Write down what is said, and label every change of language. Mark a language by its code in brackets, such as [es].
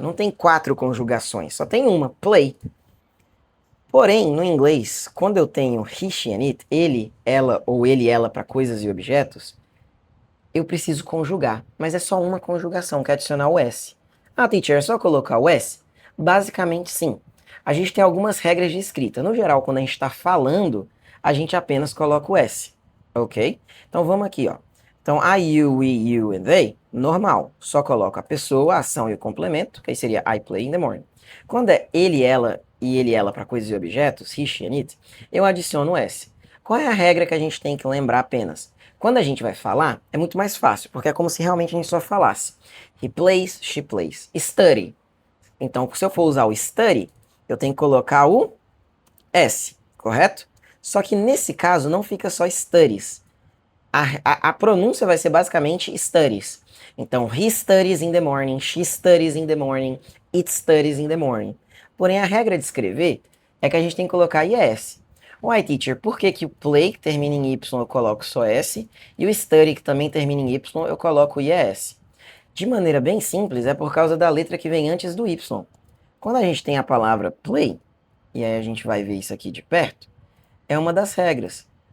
[pt] Não tem quatro conjugações, só tem uma, play. Porém, no inglês, quando eu tenho [en] he, she and it, [pt] ele, ela ou ele, ela para coisas e objetos, eu preciso conjugar, mas é só uma conjugação, que é adicionar o S. Ah, teacher, é só colocar o S? Basicamente, sim. A gente tem algumas regras de escrita. No geral, quando a gente está falando, a gente apenas coloca o S, ok? Então, vamos aqui, ó. Então, I, you, we, you and they, normal. Só coloca a pessoa, a ação e o complemento, que aí seria [en] I play in the morning. [pt] Quando é ele, ela e ele, ela para coisas e objetos, [en] he, she and it, [pt] eu adiciono o S. Qual é a regra que a gente tem que lembrar apenas? Quando a gente vai falar, é muito mais fácil, porque é como se realmente a gente só falasse. [en] He plays, she plays. [pt] Study. Então, se eu for usar o study, eu tenho que colocar o S, correto? Só que nesse caso não fica só studies. A pronúncia vai ser basicamente studies. [en] Então, he studies in the morning, she studies in the morning, it studies in the morning. [pt] Porém, a regra de escrever é que a gente tem que colocar IS. Why, teacher, por que o play, que termina em Y, eu coloco só S, e o study, que também termina em Y, eu coloco IS? De maneira bem simples, é por causa da letra que vem antes do Y. Quando a gente tem a palavra play, e aí a gente vai ver isso aqui de perto, é uma das regras.